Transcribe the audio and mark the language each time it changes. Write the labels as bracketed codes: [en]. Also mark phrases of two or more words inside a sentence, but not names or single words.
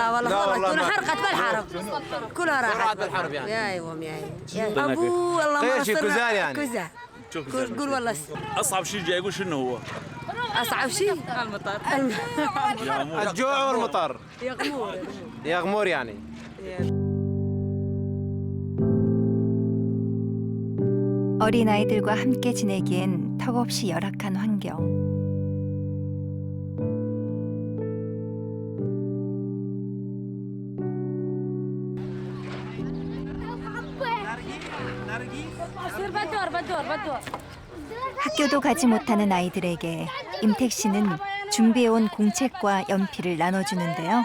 [ar] لا والله كلها حرقت بالحرب كلها راحت بالحرب يعني يا ايوه يا ابو والله ما شيء كوزان يعني كوزان قول والله اصعب شيء جاي يقول شنو هو؟ اصعب شيء المطر الجوع والمطر يغمور يعني [ko] 어린아이들과 함께 지내기엔 턱없이 열악한 환경. 학교도 가지 못하는 아이들에게 임택 씨는 준비해온 공책과 연필을 나눠주는데요.